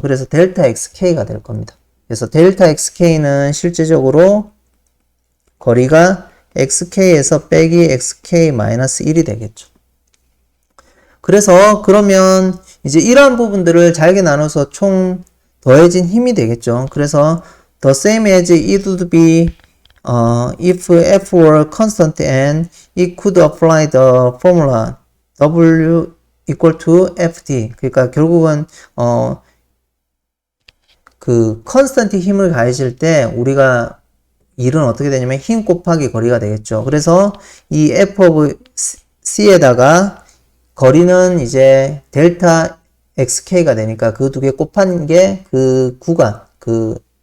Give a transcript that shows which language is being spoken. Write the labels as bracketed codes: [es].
[ko] 그래서 델타 xk가 될 겁니다. 그래서 델타 xk는 실제적으로 거리가 xk에서 빼기 xk-1이 되겠죠. 그래서 그러면 이제 이러한 부분들을 잘게 나눠서 총 더해진 힘이 되겠죠. 그래서 [en] the same as it would be if f were constant and it could apply the formula w equal to ft. [ko] 그러니까 결국은 그 컨스턴트 힘을 가해질 때 우리가 일은 어떻게 되냐면 힘 곱하기 거리가 되겠죠. 그래서 이 f of c에다가 거리는 이제 델타 xk가 되니까 그 두 개 곱한 게 그 구간, 그